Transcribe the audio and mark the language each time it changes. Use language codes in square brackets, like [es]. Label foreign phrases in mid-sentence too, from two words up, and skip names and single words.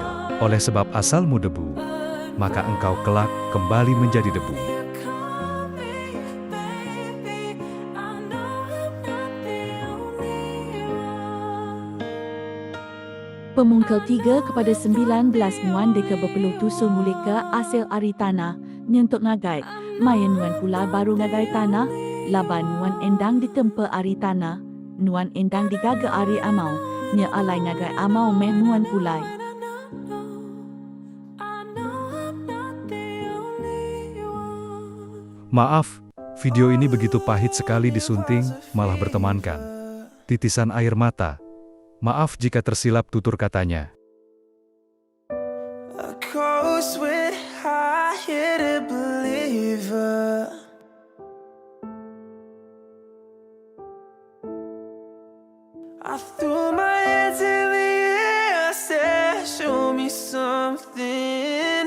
[id] Oleh sebab asalmu debu, maka engkau kelak kembali menjadi debu. [iba] Pemungkel 3 kepada 19 nuan deka berpeluh tusul mulika asil ari tanah, nyentuk ngagai, mayan nuan pula baru ngagai tanah, laban nuan endang ditempa ari tanah, nuan endang digaga ari amau, nya alai ngagai amau meh nuan pulai. [ms] Maaf, video ini begitu pahit sekali disunting, malah bertemankan titisan air mata. Maaf jika tersilap tutur katanya. [en] A coast with high-headed believer. I threw my hands in the air, said, show me something.